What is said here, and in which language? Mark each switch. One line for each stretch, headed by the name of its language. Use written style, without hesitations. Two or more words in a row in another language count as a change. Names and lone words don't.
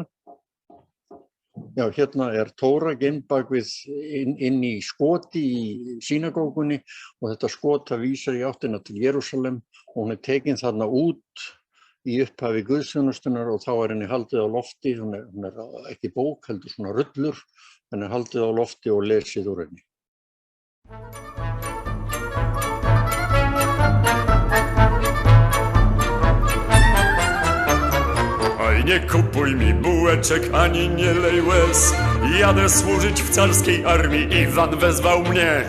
Icelandic: Já, hérna er Tóra geymd bak við inn í skoti í synagógunni og þetta skot vísar í áttina til Jerúsalem og hún er tekin þarna út í upphafi guðsþjónustunnar og þá er henni haldið á lofti, hún er ekki bók, heldur svona rullur, henni er haldið á lofti og lesið úr henni.
Polish: Oj, nie kupuj mi bułeczek, ani nie lej łez. Jadę służyć w carskiej armii, Iwan wezwał mnie.